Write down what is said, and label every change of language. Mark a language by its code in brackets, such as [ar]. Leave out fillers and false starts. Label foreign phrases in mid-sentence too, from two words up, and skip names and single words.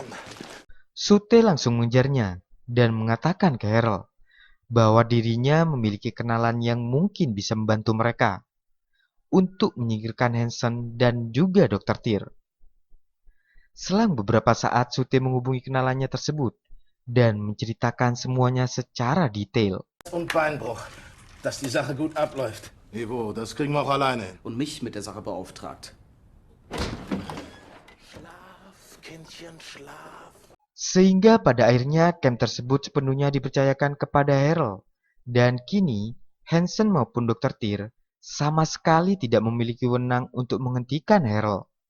[id] Sute langsung mengejarnya dan mengatakan ke Harold bahwa dirinya memiliki kenalan yang mungkin bisa membantu mereka untuk menyingkirkan Hansen dan juga Dr. Tir. Selang beberapa saat Sute menghubungi kenalannya tersebut dan menceritakan semuanya secara detail. [de] Und Beinbruch, dass die Sache gut abläuft. Ivo, das kriegen wir auch alleine. Und mich mit der Sache beauftragt. Schlaf, Kindchen, schlaf. [id] Sehingga pada akhirnya camp tersebut sepenuhnya dipercayakan kepada Harold. Dan kini, Hansen maupun Dr. Tir sama sekali tidak memiliki wewenang untuk menghentikan Harold.